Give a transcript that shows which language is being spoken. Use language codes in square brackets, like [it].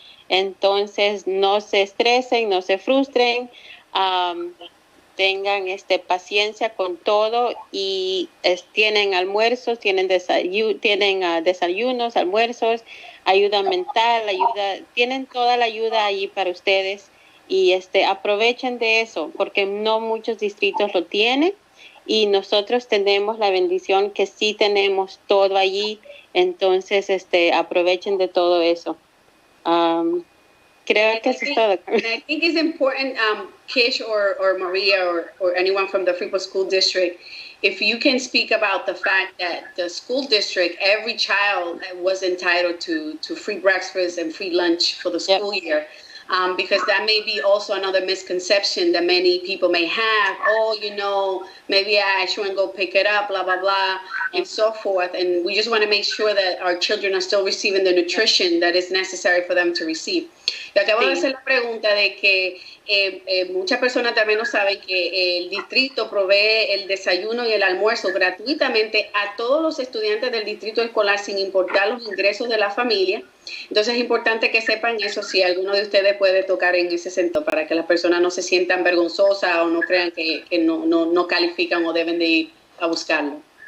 [es] Entonces, no se estresen, no se frustren, tengan paciencia con todo y tienen almuerzos, tienen desayunos, almuerzos, ayuda mental, tienen toda la ayuda ahí para ustedes y aprovechen de eso porque no muchos distritos lo tienen y nosotros tenemos la bendición que sí tenemos todo allí, entonces aprovechen de todo eso. Creo que eso es todo. [en] I think it's important, Kish or Maria or anyone from the Freeport School District, if you can speak about the fact that the school district, every child was entitled to free breakfast and free lunch for the school year. Because that may be also another misconception that many people may have. Oh, maybe I shouldn't go pick it up, blah, blah, blah, and so forth. And we just want to make sure that our children are still receiving the nutrition that is necessary for them to receive. [es] Y acabo de hacer la pregunta de que muchas personas también no saben que el distrito provee el desayuno y el almuerzo gratuitamente a todos los estudiantes del distrito escolar sin importar los ingresos de la familia. Entonces es importante que sepan eso si alguno de ustedes puede tocar en ese sentido para que las personas no se sientan vergonzosas o no crean que no califican o deben de ir a buscarlo.